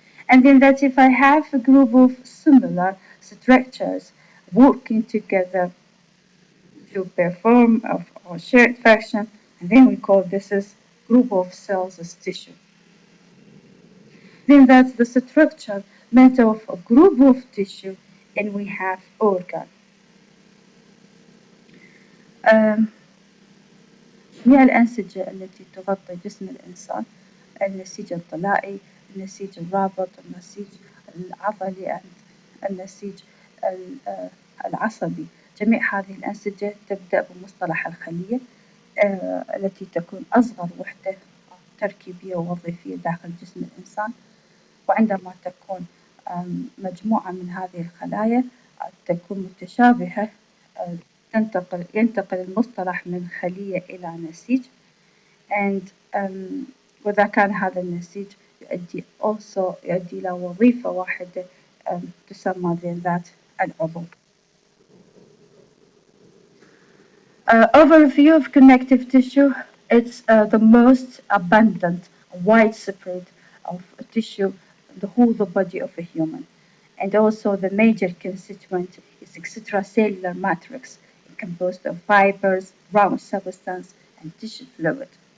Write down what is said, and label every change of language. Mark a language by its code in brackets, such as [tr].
[en] And then that if I have a group of similar structures working together to perform a shared function, and then we call this as group of cells as tissue. Then that's the structure made of a group of tissue, and we have organ. [ar] Um, جميع الأنسجة التي تغطي جسم الإنسان: النسيج الطلائي، النسيج الرابط، النسيج العضلي، النسيج العصبي. جميع هذه الأنسجة تبدأ بمصطلح الخلية التي تكون أصغر وحدة تركيبية ووظيفية داخل جسم الإنسان. وعندما تكون مجموعة من هذه الخلايا تكون متشابهة، ينتقل المصطلح من خلية إلى نسيج. and وإذا كان هذا النسيج يؤدي إلى وظيفة واحدة تسمى ذات العضو. [en] Overview of connective tissue. It's the most abundant, widespread of tissue in the whole the body of a human. And also the major constituent is extracellular matrix, composed of fibers, ground substance, and tissue fluid.